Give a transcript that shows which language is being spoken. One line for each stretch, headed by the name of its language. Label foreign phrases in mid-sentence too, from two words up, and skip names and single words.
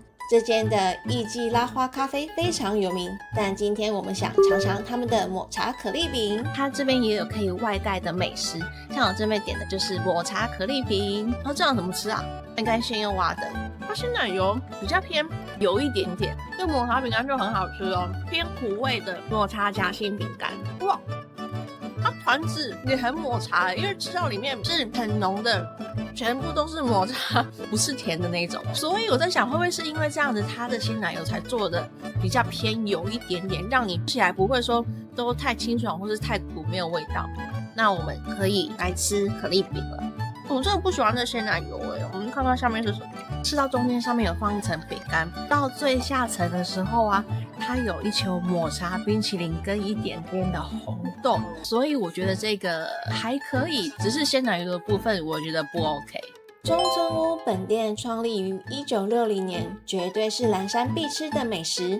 Chinese: 這間的藝妓拉花咖啡非常有名，但今天我們想嘗嘗他們的抹茶可麗餅。它這邊也有可以外帶的美食，像我這邊點的就是抹茶可麗餅。然後這樣怎麼吃啊？應該先用挖的。它鮮奶油比較偏油一點點，這抹茶餅乾就很好吃哦，偏苦味的抹茶夾心餅乾。哇，它團子也很抹茶，因為吃到裡面是很濃的。全部都是抹茶，不是甜的那種，所以我在想，会不會是因為這樣子，它的鮮奶油才做的比較偏油一點點，讓你吃起來不會說都太清爽或是太苦，沒有味道。那我們可以來吃可麗餅了。我真的不喜歡這鮮奶油我們看看下面是什麼。吃到中間上面有放一層餅乾，到最下層的時候啊，它有一球抹茶冰淇淋跟一點點的紅豆，所以我覺得這個還可以，只是鮮奶油的部分我覺得不 OK。中村屋本店創立於1960年，絕對是嵐山必吃的美食。